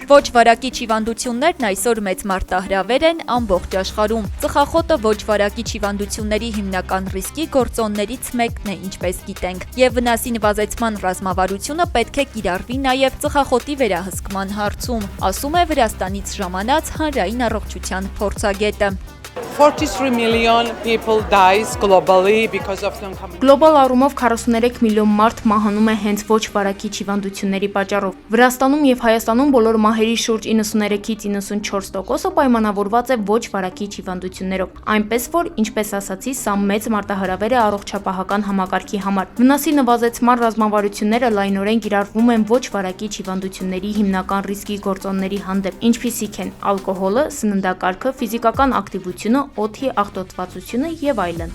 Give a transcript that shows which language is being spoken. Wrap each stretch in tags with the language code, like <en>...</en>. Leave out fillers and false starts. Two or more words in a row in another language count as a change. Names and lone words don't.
<hy>Ոչ վարակիչ հիվանդություններն այսօր մեծ մարտահրավեր են ամբողջ աշխարհում։ Ծխախոտը ոչ վարակիչ հիվանդությունների հիմնական ռիսկի գործոններից մեկն է, ինչպես գիտենք, եւ վնասի նվազեցման ռազմավարությունը պետք է կիրառվի նաեւ ծխախոտի վերահսկման հարցում, ասում է Վրաստանից ժամանած հանրային առողջության փորձագետը։</hy> <en>43 million people dies globally because of non-communicable.</en> <hy>Գլոբալ առումով 43 միլիոն մարդ մահանում է հենց ոչ վարակիչ հիվանդությունների պատճառով։ Վրաստանում եւ Հայաստանում բոլոր մահերի շուրջ 93-ից 94%-ը պայմանավորված է ոչ վարակիչ հիվանդություններով։ Այնպես որ, ինչպես ասացի, սա մեծ մարտահրավեր է առողջապահական համակարգի համար։ Վնասի նվազեցման ռազմավարությունները լայնորեն կիրառվում են ոչ վարակիչ հիվանդությունների հիմնական ռիսկի գործոնների հանդեպ, ինչպիսիք են ալկոհոլը, սննդակարգը, ֆիզիկական ակտիվությունը, օդի աղտոտվածությունը եւ այլն։</hy>